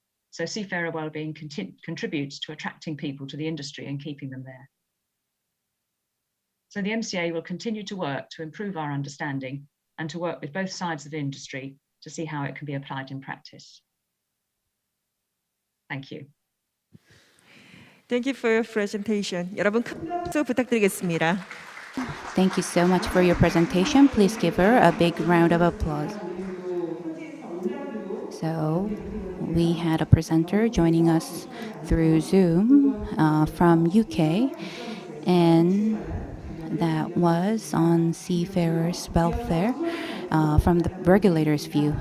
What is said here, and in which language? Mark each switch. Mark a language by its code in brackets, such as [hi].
[en] So seafarer wellbeing contributes to attracting people to the industry and keeping them there. So the MCA will continue to work to improve our understanding and to work with both sides of the industry to see how it can be applied in practice. Thank you. Thank you for your presentation. [ko] 여러분 큰 박수 부탁드리겠습니다. [en] Thank you so much for your presentation. Please give her a big round of applause. So we had a presenter joining us through Zoom from UK, and that was on seafarers' welfare from the regulator's view.